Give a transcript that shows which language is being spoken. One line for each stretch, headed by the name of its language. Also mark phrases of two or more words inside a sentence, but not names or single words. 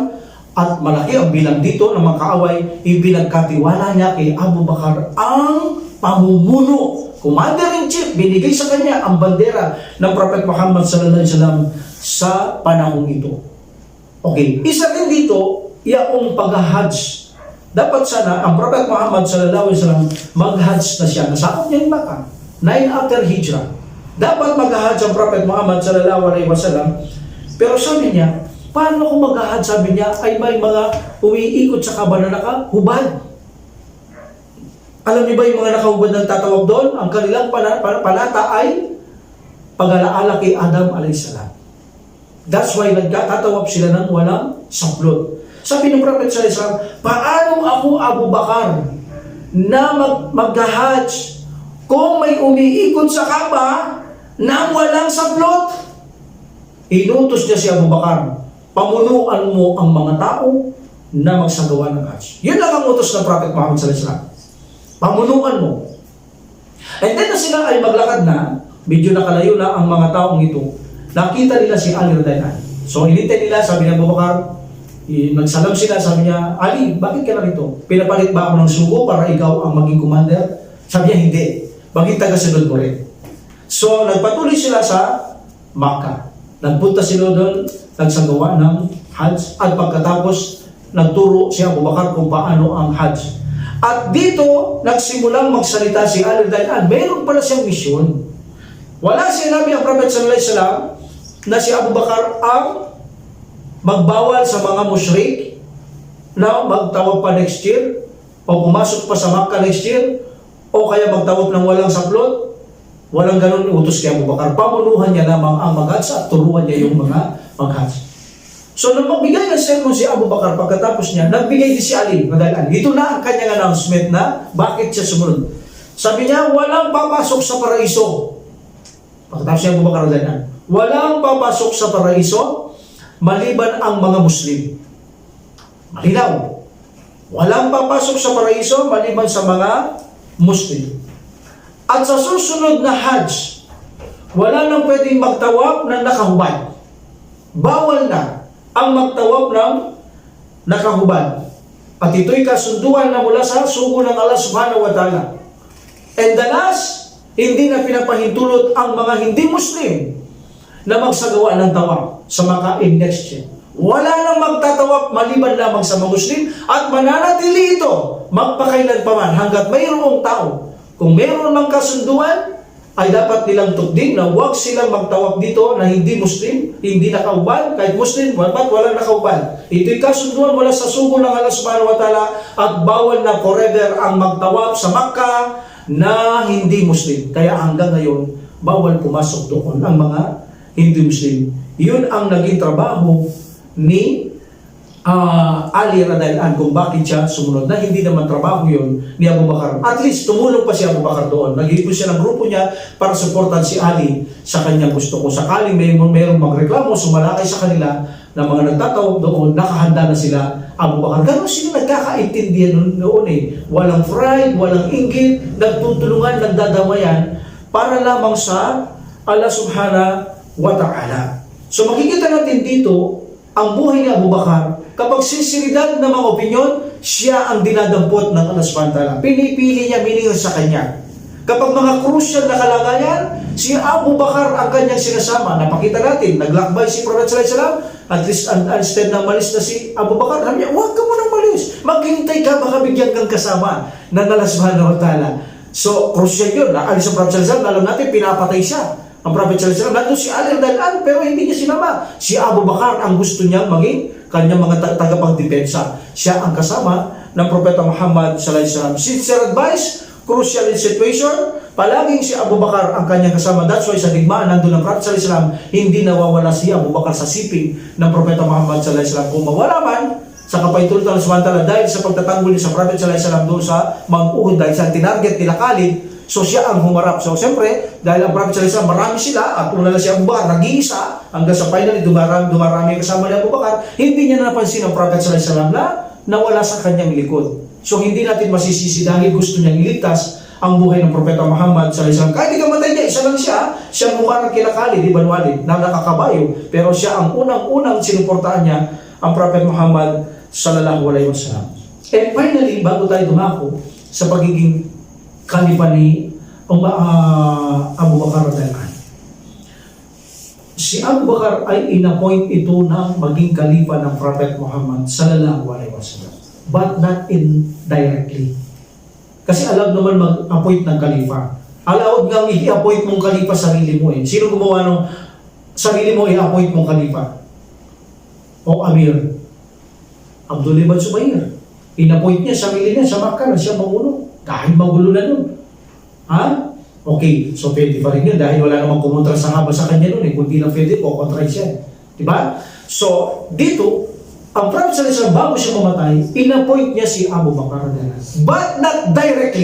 Filipino: At malaki ang bilang dito ng mga kaaway, ibinagkatiwala niya kay Abu Bakar ang pamumuno.
English: Commander-in-chief,
Filipino: binigay sa kanya ang bandera ng Prophet Muhammad
Arabic: صلى الله عليه وسلم
Filipino: sa panahon ito. Okay, isa rin dito, yaong pag-hajj. Dapat sana ang Prophet Muhammad
Arabic: صلى الله عليه وسلم
Filipino: mag-hajj na siya. Nasakop niya yung Makkah. 9 after Hijrah. Dapat mag-hajj ang Prophet Muhammad
Arabic: صلى الله عليه وسلم.
Filipino: Pero sabi niya, paano kung mag-ahad, sabi niya, ay may mga umiikot sa Kaaba na nakahubad. Alam niyo ba yung mga nakahubad ng tatawag doon? Ang kanilang panata ay pag-alaala kay Adam alayhisalam.
English: That's why
Filipino: nagtatawag sila ng walang saplot. Sabi ng Prophet
Arabic: صلى الله عليه وسلم,
Filipino: paano ako, Abu Bakar, na mag-hajj kung may umiikot sa Kaaba na walang saplot? inutos niya si Abu Bakar, pamunuan mo ang mga tao na magsagawa ng Hajj. Yun lang ang utos ng Prophet Muhammad
Arabic: صلى الله عليه وسلم.
Filipino: Pamunuan mo.
English: And then
Filipino: na sila ay maglakad na, medyo nakalayo na ang mga taong ito, nakita nila si Ali
Arabic: رضي الله عنه.
Filipino: So inintay nila, sabi ni Abu Bakar, nagsalam sila, sabi niya, Ali, bakit ka narito? Pinapalit ba ako ng sugo para ikaw ang maging commander? Sabi niya, hindi. Bakit tagasunod mo rin? So nagpatuloy sila sa Makkah. Nagpunta sila doon, nagsagawa ng Hajj, at pagkatapos nagturo si Abu Bakar kung paano ang Hajj. At dito, nagsimulang magsalita si Ali
Arabic: رضي الله عنه.
Filipino: Meron pala siyang misyon. Wala sinabi ang Prophet
Arabic: صلى الله عليه وسلم
Filipino: na si Abu Bakar ang magbawal sa mga musyrik na magtawag pa
English: next year
Filipino: o pumasok pa sa Makkah
English: next year
Filipino: o kaya magtawag ng walang saplot. Walang ganun utos kay Abu Bakar. Pamunuhan niya lamang ang mag-Hajj at turuan niya yung mga mag-Hajj. So nang magbigay ng sermon si Abu Bakar, pagkatapos niya, nagbigay din si Ali
Arabic: رضي الله عنه.
Filipino: Ito na ang kanyang announcement na bakit siya sumunod. Sabi niya, walang papasok sa paraiso. Pagkatapos si Abu Bakar
Arabic: رضي الله عنه,
Filipino: walang papasok sa paraiso maliban ang mga Muslim. Malinaw. Walang papasok sa paraiso maliban sa mga Muslim. At sa susunod na Hajj, wala nang pwedeng magtawab ng nakahubad. Bawal na ang magtawab ng nakahubad. At ito'y kasunduan na mula sa sugo ng Allah
Arabic: سبحانه وتعالى.
English: And the last,
Filipino: hindi na pinapahintulot ang mga hindi Muslim na magsagawa ng tawab sa Makkah
English: in next year.
Filipino: Wala nang magtatawab maliban lamang sa mga Muslim at mananatili ito magpakailanpaman hanggat mayroong tao. Kung mayroon mang kasunduan, ay dapat nilang tukdin na huwag silang magtawag dito na hindi Muslim, hindi nakauban, kahit Muslim, ba't walang nakauban. Ito'y kasunduan mula sa sugo ng Allah
Arabic: سبحانه وتعالى
Filipino: at bawal na forever ang magtawag sa Makkah na hindi Muslim. Kaya hanggang ngayon, bawal pumasok doon ang mga hindi Muslim. Yun ang naging trabaho ni Ali
Arabic: رضي الله عنه
Filipino: kung bakit siya sumunod, na hindi naman trabaho yun ni Abu Bakar.
English: At least
Filipino: tumulong pa si Abu Bakar doon. Nag-ipon siya ng grupo niya para supportan si Ali sa kanyang gusto. Kung sakaling mayroong magreklamo, sumalakay sa kanila na mga nagtatawag doon, nakahanda na sila Abu Bakar. Gano'n sila nagkakaintindihan noon eh. Walang pride, walang inggit, nagtutulungan, nagdadamayan para lamang sa Allah
Arabic: سبحانه وتعالى.
Filipino: So makikita natin dito ang buhay ni Abu Bakar. Kapag sinseridad ng mga opinyon, siya ang dinadampot ng Allah
Arabic: سبحانه وتعالى.
Filipino: Pinipili niya, miningon sa kanya. Kapag mga crucial na kalagayan, si Abu Bakar ang kanyang sinasama. Napakita natin, naglakbay si Prophet
Arabic: صلى الله عليه وسلم,
English: at least
Filipino: instead na malis na si Abu Bakar, sabi niya, huwag ka munang malis. Maghintay ka, baka bigyan kang kasama ng Allah
Arabic: سبحانه وتعالى.
Filipino: So, crucial yun. Naalis ang Prophet
Arabic: صلى الله عليه وسلم,
Filipino: alam natin, pinapatay siya. Ang Prophet
Arabic: صلى الله عليه وسلم,
Filipino: nandun si Ali
Arabic: رضي الله عنه,
Filipino: pero hindi niya sinama. Si Abu Bakar ang gusto niyang maging kanyang mga tagapagdepensa. Siya ang kasama ng Propeta Muhammad
Arabic: صلى الله عليه وسلم.
English: Sincere advice, crucial situation,
Filipino: palaging si Abu Bakar ang kanyang kasama.
English: That's why
Filipino: sa digmaan nandun ng Prophet
Arabic: صلى الله عليه وسلم,
Filipino: hindi nawawala si Abu Bakar sa siping ng Propeta Muhammad
Arabic: صلى الله عليه وسلم.
Filipino: Kung mawala man sa kapaitulan ng Subhanahu dahil sa pagtatanggol niya sa Prophet
Arabic: صلى الله عليه وسلم
Filipino: doon sa Mount Uhud, dahil sa tinarget nila Khalid, so siya ang humarap. So siyempre, dahil ang Prophet
Arabic: صلى الله عليه وسلم,
Filipino: marami sila, at una na si Abu Bakar, nag-iisa, hanggang sa finally, dumarami kasama ni Abu Bakar, hindi niya napansin ang Prophet
Arabic: صلى الله عليه وسلم
Filipino: na nawala sa kanyang likod. So hindi natin masisisi dahil gusto niyang iligtas ang buhay ng Propeta Muhammad
Arabic: صلى الله عليه وسلم.
Filipino: Kahit ikamatay niya, isa lang siya humarap kila Khalid ibn Walid na nakakabayo, pero siya ang unang-unang sinuportahan niya ang Prophet Muhammad
Arabic: صلى الله عليه وسلم.
English: And finally,
Filipino: bago tayo dumako sa pagiging kalipa ni Abu Bakar
Arabic: رضي الله عنه,
Filipino: si Abu Bakar ay inappoint ito na maging kalipa ng Prophet Muhammad
Arabic: صلى الله عليه وسلم,
English: but not indirectly.
Filipino: Kasi allowed naman mag-appoint ng kalifa. Allowed nga i-appoint mong kalifa sarili mo eh. Sino gumawa nung sarili mo i-appoint mong kalifa? O Amir? Abdullah ibn Zubair. In-appoint niya sarili niya sa Makkah na siya mamuno. Kahit magulo na nun. Ha? Okay, so pwede pa rin yun dahil wala namang kumontra sa haba sa kanya nun eh. Kung di lang pwede, kukontra siya. Diba? So, dito, ang Prophet
Arabic: صلى الله عليه وسلم,
Filipino: bago siya mamatay, in-appoint niya si Abu Bakar,
English: but not directly.